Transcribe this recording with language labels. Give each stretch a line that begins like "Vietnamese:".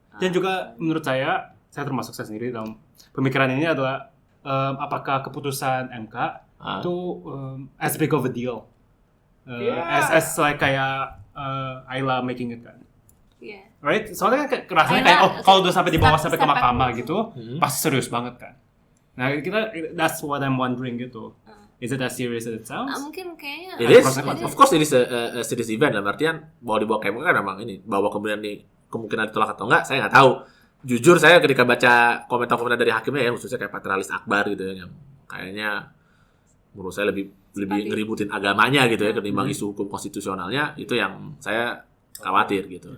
Indonesian: Dan juga menurut saya termasuk saya sendiri dalam pemikiran ini adalah apakah keputusan MK itu
English: as big of a deal, as like
Indonesian: kayak Ayla making it kan,
English: right?
Indonesian: Soalnya kan kerasanya kayak kalau udah sampai di bawah sampai ke mahkamah gitu, pasti serius banget kan.
English: Nah that's what I'm wondering
Indonesian: gitu.
English: Is it as serious as it sounds?
Indonesian: Mungkin kayaknya.
English: It is, of course it is a serious event.
Indonesian: Dalam artian bahwa dibawa ke MK kan memang ini, bahwa kemudian kemungkinan ditolak atau enggak, saya nggak tahu. Jujur saya ketika baca komentar-komentar dari hakimnya ya, khususnya kayak Patrialis Akbar gitu ya, yang kayaknya menurut saya lebih ngeributin agamanya gitu ya ketimbang isu hukum konstitusionalnya, itu yang saya khawatir gitu.